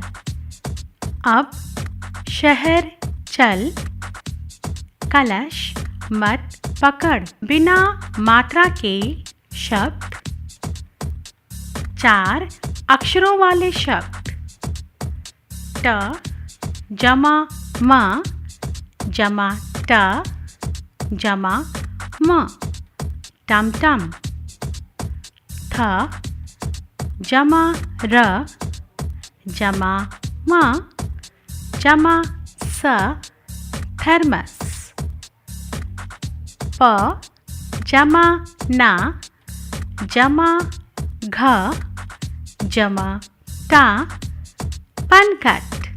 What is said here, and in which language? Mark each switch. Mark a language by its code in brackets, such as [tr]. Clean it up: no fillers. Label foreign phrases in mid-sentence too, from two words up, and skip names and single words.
[hi] अब शहर चल, कलश मत पकड़। बिना मात्रा के शब्द। 4 अक्षरों वाले शब्द। ट जमा म जमा ट जमा म, टमटम। थ जमा र जमा म जमा स, थर्मस। प जमा ना जमा घ जमा टा, पनघट।